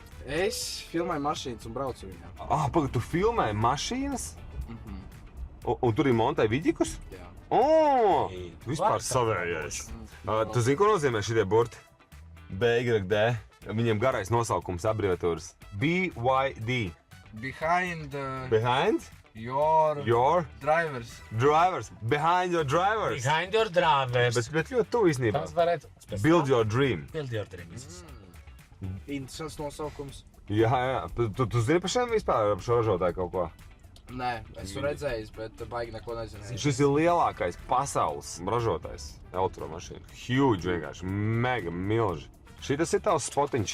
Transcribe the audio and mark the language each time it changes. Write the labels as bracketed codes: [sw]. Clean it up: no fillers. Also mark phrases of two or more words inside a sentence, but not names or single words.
[lv] Es filmēju mašīnas un braucu viņā. Pagad, tu filmēji mašīnas? Un tur ir montēji vidikus? Jā. Vispār savējais. Tu zini, ko nozīmē šitie burti? BYD. Viņiem garais nosaukums abreviatūras. BYD. [en] Behind Behind your drivers. drivers. Behind your drivers. Behind your drivers. [lv] Bet ļoti tuvu īstenībā. Tas varētu... [en] Build your dream. Build your dreams. [lv] Interesants nosaukums. Jā. Tu zini par šiem vispār šo ražotāju kaut ko? Nē, esmu redzējis, bet baigi neko nezinu. Šis ir lielākais pasaules ražotājs elektromašīna. Huge vienkārši. Mega milži. Šitas ir tavs spotiņš.